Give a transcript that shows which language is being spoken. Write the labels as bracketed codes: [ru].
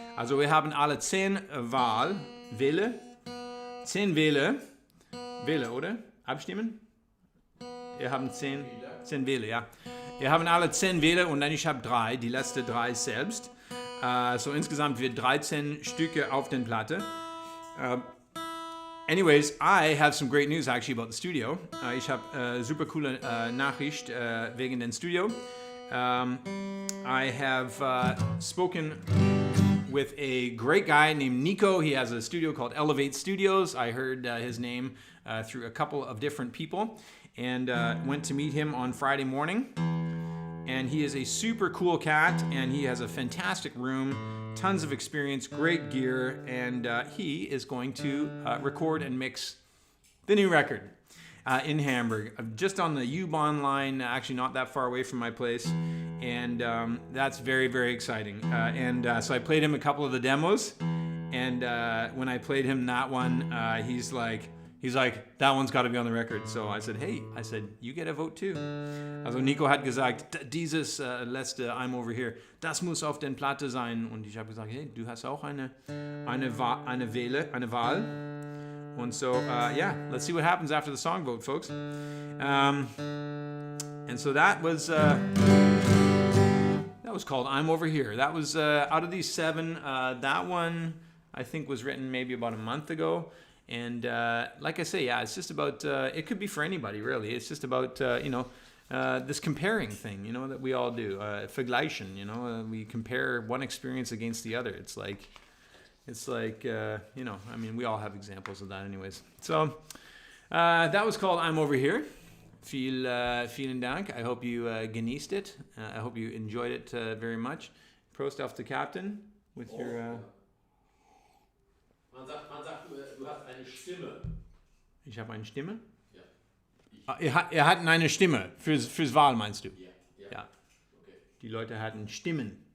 [de] Also wir haben alle 10 Wähle. 10 Wähle. Wähle, oder? Abstimmen? Wir haben 10 Wähle, ja. Wir haben alle 10 Wähle und dann ich habe 3, die letzte 3 selbst. So insgesamt wird 13 Stücke auf den Platte. [en] Anyways, I have some great news actually about the studio. [de] Ich habe super coole Nachricht wegen dem Studio. [en] I have spoken with a great guy named Nico. He has a studio called Elevate Studios. I heard his name through a couple of different people and went to meet him on Friday morning. And he is a super cool cat, and he has a fantastic room, tons of experience, great gear, and he is going to record and mix the new record in Hamburg, just on the U-Bahn line, actually not that far away from my place, and that's very, very exciting. So I played him a couple of the demos, and when I played him that one, he's like, that one's got to be on the record. So I said, you get a vote too. [de] Also Nico hat gesagt, dieses letzte I'm Over Here, das muss auf den Platte sein. Und ich habe gesagt, hey, du hast auch eine Wahl. [en] And so, let's see what happens after the song vote, folks. And so that was called I'm Over Here. That was out of these 7. That one I think was written maybe about a month ago. And like I say, it's just about, it could be for anybody, really. It's just about, this comparing thing, that we all do. Vergleichen, we compare one experience against the other. It's like, we all have examples of that anyways. So that was called I'm Over Here. [de] Vielen Dank. [en] I hope you genießt it. I hope you enjoyed it very much. [de] Prost auf [en] the Captain with your... [de] Man sagt, du hast eine Stimme. Ich habe eine Stimme? Ja. Er hat eine Stimme. Fürs Wahl meinst du? Ja. Okay. Die Leute hatten Stimmen.